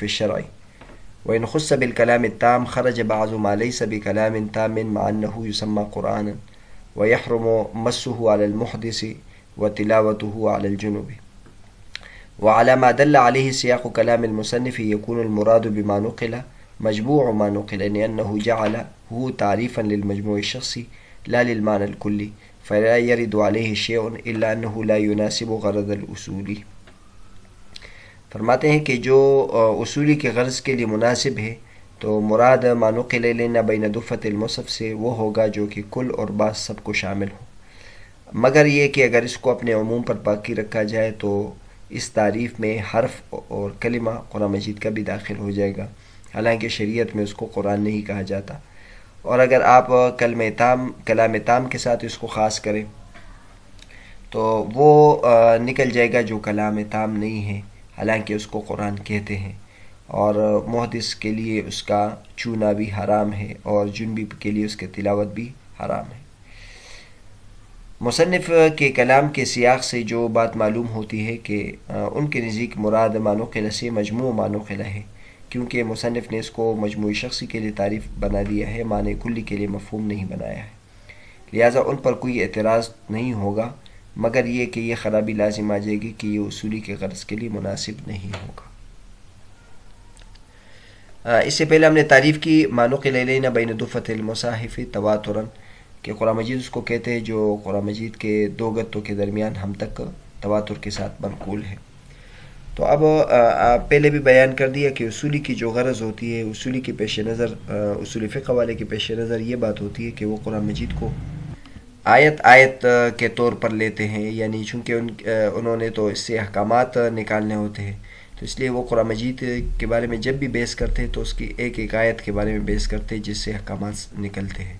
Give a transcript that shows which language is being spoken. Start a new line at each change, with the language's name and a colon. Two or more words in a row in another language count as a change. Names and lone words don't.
Arabic: الشرع، وإن خص بالكلام التام خرج بعض ما ليس بكلام تام مع أنه يسمى قرآنا، ويحرم مسه على المحدث وتلاوته على الجنوب، وعلى ما دل عليه سياق كلام المصنف يكون المراد بما نقل مجموع ما نقل، لأنه جعله تعريفا للمجموع الشخصي لا للمعنى الكلي، فلا يرد عليه شيء إلا أنه لا يناسب غرض الأصول۔
Urdu: فرماتے ہیں کہ جو اصولی کے غرض کے لیے مناسب ہے تو مراد
Arabic: ما نقل الینا بین دفۃ المصحف
Urdu: سے وہ ہوگا جو کہ کل اور بعض سب کو شامل ہو، مگر یہ کہ اگر اس کو اپنے عموم پر باقی رکھا جائے تو اس تعریف میں حرف اور کلمہ قرآن مجید کا بھی داخل ہو جائے گا، حالانکہ شریعت میں اس کو قرآن نہیں کہا جاتا۔ اور اگر آپ کلام تام کے ساتھ اس کو خاص کریں تو وہ نکل جائے گا جو کلام تام نہیں ہے، حالانکہ اس کو قرآن کہتے ہیں، اور محدث کے لیے اس کا چھونا بھی حرام ہے اور جنبی کے لیے اس کی تلاوت بھی حرام ہے۔ مصنف کے کلام کے سیاق سے جو بات معلوم ہوتی ہے کہ ان کے نزدیک مراد
Arabic: ما نقل
Urdu: سے
Arabic: مجموع ما نقل
Urdu: ہے، کیونکہ مصنف نے اس کو مجموعی شخصی کے لیے تعریف بنا دیا ہے، معنی کلی کے لیے مفہوم نہیں بنایا ہے، لہٰذا ان پر کوئی اعتراض نہیں ہوگا، مگر یہ کہ یہ خرابی لازم آ جائے گی کہ یہ اصولی کے غرض کے لیے مناسب نہیں ہوگا۔ اس سے پہلے ہم نے تعریف کی
Arabic: ما نقل الینا بین دفۃ المصاحف تواترا،
Urdu: کہ قرآن مجید اس کو کہتے ہیں جو قرآن مجید کے دو گتوں کے درمیان ہم تک تواتر کے ساتھ منقول ہے۔ تو اب پہلے بھی بیان کر دیا کہ اصولی کی جو غرض ہوتی ہے، اصولی کے پیش نظر، اصول فقہ والے کے پیش نظر یہ بات ہوتی ہے کہ وہ قرآن مجید کو آیت کے طور پر لیتے ہیں، یعنی چونکہ انہوں نے تو اس سے احکامات نکالنے ہوتے ہیں، تو اس لیے وہ قرآن مجید کے بارے میں جب بھی بحث کرتے ہیں تو اس کی ایک ایک آیت کے بارے میں بحث کرتے ہیں جس سے احکامات نکلتے ہیں۔